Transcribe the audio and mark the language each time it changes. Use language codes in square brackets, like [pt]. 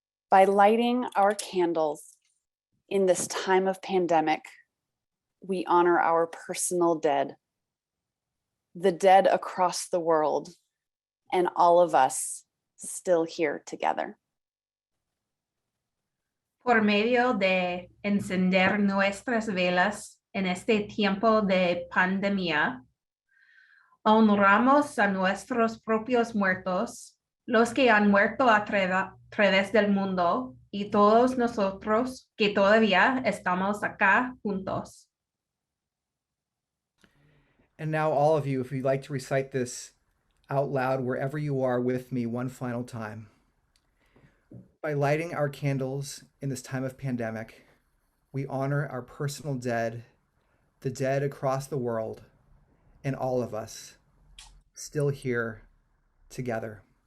[en] By lighting our candles in this time of pandemic, we honor our personal dead, the dead across the world, and all of us still here together. [es] Por medio de encender nuestras velas en este tiempo de pandemia, honramos a nuestros propios muertos, los que han muerto a través del mundo, y todos nosotros que todavía estamos acá juntos. [en] And now, all of you, if you'd like to recite this out loud wherever you are with me one final time. By lighting our candles in this time of pandemic, we honor our personal dead, the dead across the world, and all of us still here together.